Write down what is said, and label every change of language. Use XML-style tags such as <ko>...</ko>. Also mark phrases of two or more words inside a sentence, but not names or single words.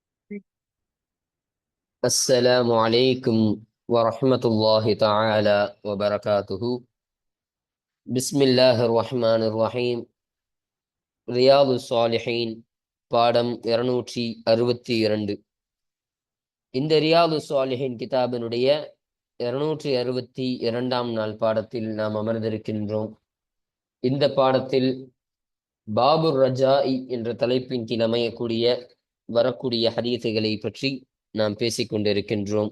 <ar>السلام عليكم ورحمة الله تعالى وبركاته. بسم الله الرحمن الرحيم.</ar> <ta>ரியாது சாலிஹீன் பாடம் 262. இந்த ரியாது சாலிஹீன் கிதாபினுடைய 262ஆம் நாள் பாடத்தில் நாம் அமர்ந்திருக்கின்றோம். இந்த பாடத்தில் பாபுர் ரஜாஇ என்ற தலைப்பின் கீழ் அமையக்கூடிய வரக்கூடிய ஹதீஸுகளை பற்றி நாம் பேசிக் கொண்டிருக்கின்றோம்.</ta>